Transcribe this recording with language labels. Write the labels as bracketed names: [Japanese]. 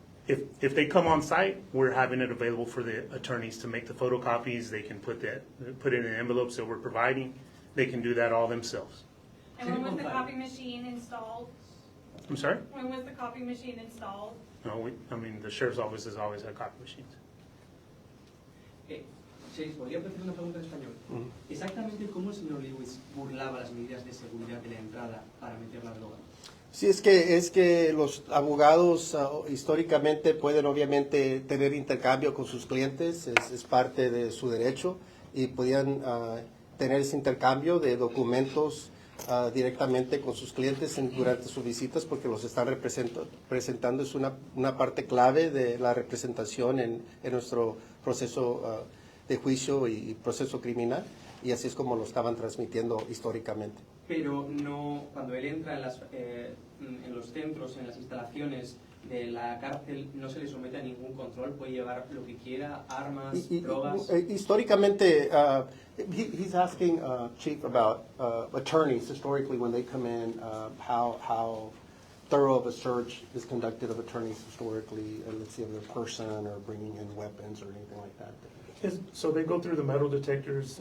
[English] If they come on site, we're having it available for the attorneys to make the photocopies. They can put it in envelopes that we're providing. They can do that all themselves. And when was the copy machine installed? I'm sorry? When was the copy machine installed? No, the sheriff's office has always had copy machines. [Spanish] Sí, podría hacer una pregunta en español. Exactamente cómo el señor Lewis burlaba las medidas de seguridad de la entrada para meter la droga. Sí, es que los abogados históricamente pueden obviamente tener intercambio con sus clientes, es parte de su derecho, y podían tener ese intercambio de documentos directamente con sus clientes durante sus visitas, porque los están presentando. Es una parte clave de la representación en nuestro proceso de juicio y proceso criminal, y así es como lo estaban transmitiendo históricamente. Pero no, cuando él entra en los centros, en las instalaciones de la cárcel, no se le somete a ningún control, puede llevar lo que quiera, armas, drogas. Históricamente, [English] he's asking, Chief, about attorneys historically when they come in, how thorough of a search is conducted of attorneys historically, let's see, of their person or bringing in weapons or anything like that? So they go through the metal detectors.